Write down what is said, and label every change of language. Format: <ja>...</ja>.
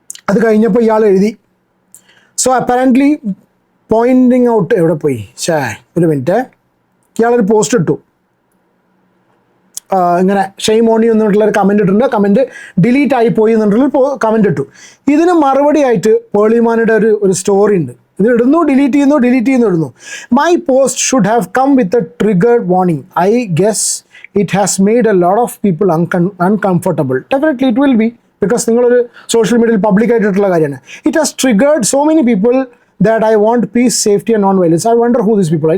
<ml>അത് കഴിഞ്ഞപ്പോൾ ഇയാൾ എഴുതി,</ml> <en>so apparently pointing out,</en> <ml>എവിടെ പോയി ഒരു മിനിറ്റ്, ഇയാളൊരു പോസ്റ്റ് ഇട്ടു ഇങ്ങനെ ഷെയ്മോണി എന്നിട്ടുള്ളൊരു കമൻ്റ് ഇട്ടിട്ടുണ്ട്, കമൻറ്റ് ഡിലീറ്റ് ആയി പോയി എന്നുള്ളൊരു കമൻ്റ് ഇട്ടു. ഇതിന് മറുപടി ആയിട്ട് പേളിമാനിയുടെ ഒരു സ്റ്റോറി ഉണ്ട്. ഇത് ഇടുന്നു, ഡിലീറ്റ് ചെയ്യുന്നു ഇടുന്നു.</ml> <en>My post should have come with a triggered warning. I guess it has made a lot of people uncomfortable. Definitely it will be, because</en> <ml>നിങ്ങളൊരു സോഷ്യൽ മീഡിയയിൽ പബ്ലിക് ആയിട്ടുള്ള കാര്യമാണ്.</ml> <en>It has triggered so many people that I want peace, safety and non-violence. I wonder who these people are.</en>